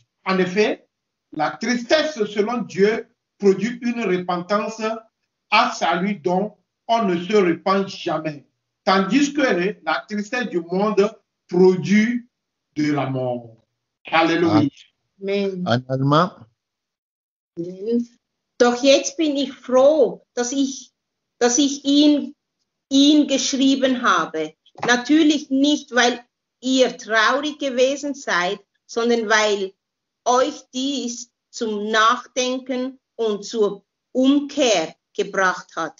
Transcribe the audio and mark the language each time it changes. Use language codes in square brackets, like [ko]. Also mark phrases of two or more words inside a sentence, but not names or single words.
[fr] En effet, la tristesse selon Dieu produit une repentance à salut dont on ne se repent jamais. Tandis que la tristesse du monde produit de la mort. Alléluia. Amen. En allemand, [de] Doch jetzt bin ich froh, dass ich ihn geschrieben habe. Natürlich nicht, weil ihr traurig gewesen seid, sondern weil euch dies zum Nachdenken und zur Umkehr gebracht hat.